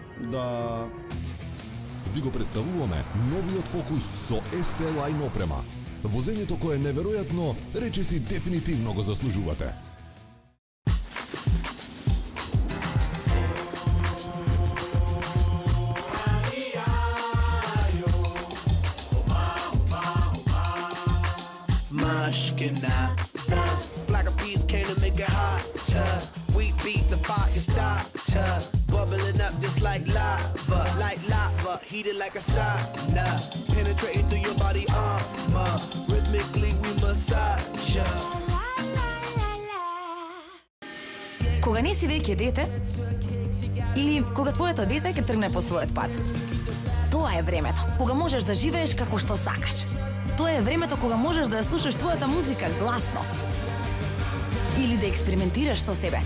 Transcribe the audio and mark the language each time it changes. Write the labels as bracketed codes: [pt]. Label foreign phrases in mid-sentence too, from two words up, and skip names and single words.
[mk] Да... Ви го представуваме новиот Фокус со ST Line опрема. Возењето кое е неверојатно, речиси дефинитивно го заслужувате. [en] Black of peas came to make it hotter. We beat the fire starter, bubbling up just like lava, heated like a sauna, penetrating through your body armor. Rhythmically we massage ya. [mk] Кога не си веќе дете, или кога твоето дете ќе тргне по својот пат. Тоа е времето кога можеш да живееш како што сакаш. Тоа е времето кога можеш да ја слушаш твојата музика гласно. Или да експериментираш со себе.